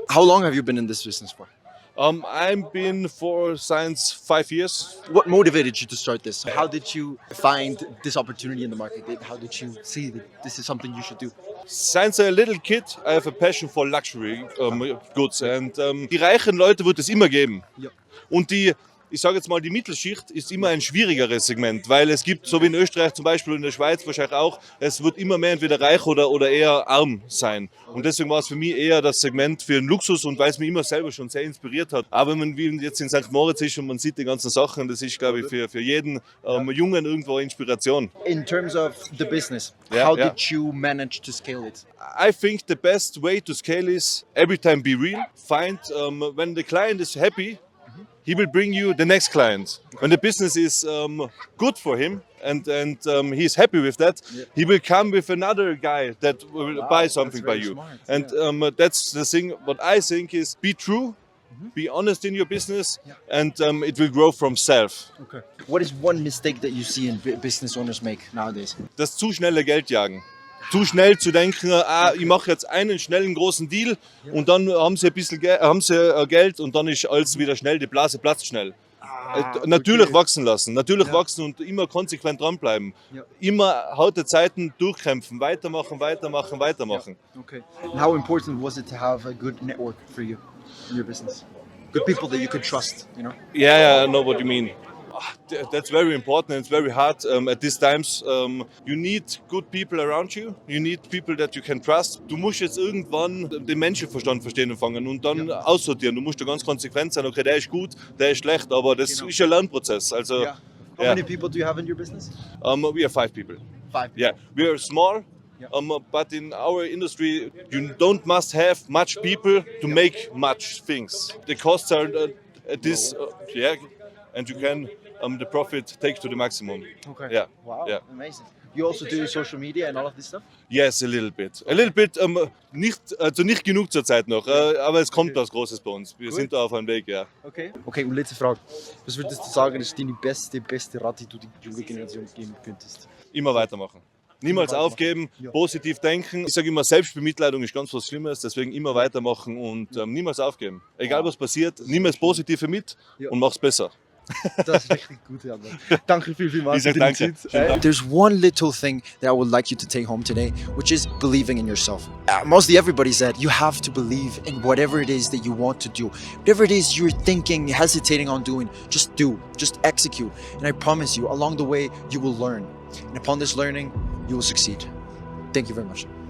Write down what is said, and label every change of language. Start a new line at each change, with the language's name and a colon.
English: How long have you been in this business for? I've been for since 5 years. What motivated you to start this? How did you find this opportunity in the market? How did you see that this is something you should do? Since a little kid, I have a passion for luxury goods. And
German: die reichen Leute wird es immer geben. Ja. Und ich sage jetzt mal, die Mittelschicht ist immer ein schwierigeres Segment, weil es gibt, so wie in Österreich zum Beispiel und in der Schweiz wahrscheinlich auch, es wird immer mehr entweder reich oder eher arm sein. Und deswegen war es für mich eher das Segment für den Luxus und weil es mich immer selber schon sehr inspiriert hat. Aber wenn man jetzt in St.Moritz ist und man sieht die ganzen Sachen, das ist, glaube ich, für jeden Jungen irgendwo Inspiration.
English: In terms of the business, Yeah, how yeah. did you manage to scale it? I think the best way to scale is every time be real. Find when the client is happy, he will bring you the next client. When the business is good for him and he's happy with that, he will come with another guy that will buy something by you. smart, And that's the thing. What I think is be true, be honest in your business, and it will grow from self. Okay. What is one mistake that you see in business owners make nowadays?
German: Das zu schnelle Geldjagen. Zu schnell zu denken, ich mache jetzt einen schnellen großen Deal und dann haben sie ein bisschen Geld und dann ist alles wieder schnell, die Blase platzt schnell. Natürlich wachsen lassen, natürlich wachsen und immer konsequent dranbleiben. Ja. Immer harte Zeiten durchkämpfen, weitermachen. Okay.
English: And how important was it to have a good network for you in your business? Good people that you could trust, you know? Yeah, I know what you mean. That's very important. It's very hard at these times. You need good people around you. You need people that you can trust.
German: Du musst jetzt irgendwann den Menschenverstand verstehen anfangen und dann aussortieren. Du musst da ganz konsequent sein. Okay, der ist gut, der ist schlecht, aber das ist ein Lernprozess. Also,
English: Yeah. How many people do you have in your business? we are 5 people. 5. Yeah, we are small. But in our industry, you don't must have much people to make much things. The costs are at this, and you can the profit take to the maximum. Okay. Yeah. Wow. Yeah. Amazing. You also do social media and all of this stuff? Yes, a little bit.
German: Nicht genug zur Zeit noch, aber es kommt was Großes bei uns. Wir sind da auf einem Weg, ja. Okay. Okay, und letzte Frage. Was würdest du sagen, ist deine beste Rat, die du die junge Generation geben könntest? Immer weitermachen. Niemals aufgeben, positiv denken. Ich sage immer, Selbstbemitleidung ist ganz was Schlimmes, deswegen immer weitermachen und niemals aufgeben. Egal was passiert, nimm das Positive mit und mach's besser. Das ist richtig gut, Albert. Danke vielmals für deine danke. Zeit.
English: There's one little thing that I would like you to take home today, which is believing in yourself. Mostly everybody said you have to believe in whatever it is that you want to do. Whatever it is you're thinking, hesitating on doing, just do, just execute. And I promise you, along the way, you will learn. And upon this learning, you will succeed. Thank you very much.